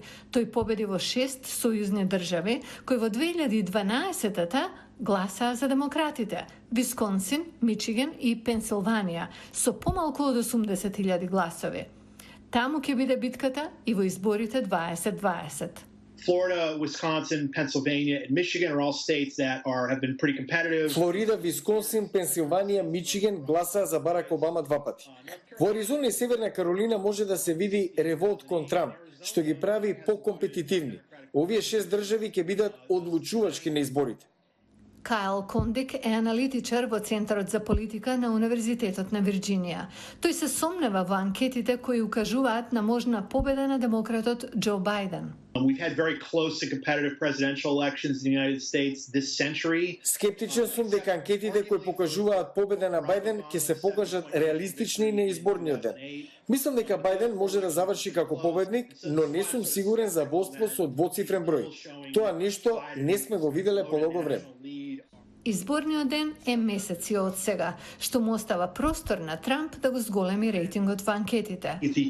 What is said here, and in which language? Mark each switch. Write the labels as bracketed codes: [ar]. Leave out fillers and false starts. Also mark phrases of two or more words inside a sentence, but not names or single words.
[mk] Тој победи во 6 сојузни држави, кои во 2012-та гласаа за демократите – Висконсин, Мичиген и Пенсилванија, со помалку од 80.000 гласови. Таму ќе биде битката и во изборите 2020. [en] Florida, Wisconsin, Pennsylvania, and Michigan are all states that have been pretty competitive. [mk] Флорида, Висконсин, Пенсилванија, Мичиген гласаа за Барак Обама 2 пати. Во Аризона и Северна Каролина може да се види револт кон Трамп, што ги прави покомпетитивни. Овие 6 држави ќе бидат одлучувачки на изборите. Кайл Кондик е аналитичар во Центарот за политика на Универзитетот на Вирџинија. Тој се сомнева во анкетите кои укажуваат на можна победа на демократот Џо Бајден. [en] We've had very close and competitive presidential elections in the United States this century. [mk] Скептичен сум дека анкетите кои покажуваат победа на Бајден ќе се покажат реалистични на изборниот ден. Мислам дека Бајден може да заврши како победник, но не сум сигурен за водство со двоцифрен број. Тоа нешто не сме го виделе полого време. Изборниот ден е месеци од сега, што му остава простор на Трамп да го зголеми рейтингот во анкетите.